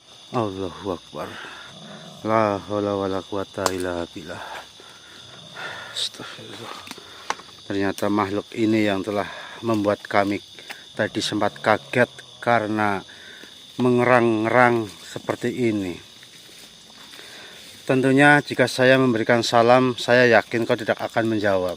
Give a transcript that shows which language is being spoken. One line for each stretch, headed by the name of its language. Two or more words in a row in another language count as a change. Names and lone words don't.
Arabic: الله أكبر. لا حول ولا قوة إلا بالله. Astagfirullah.
Indonesian: Ternyata makhluk ini yang telah membuat kami tadi sempat kaget karena mengerang-ngerang seperti ini. Tentunya jika saya memberikan salam, saya yakin kau tidak akan menjawab.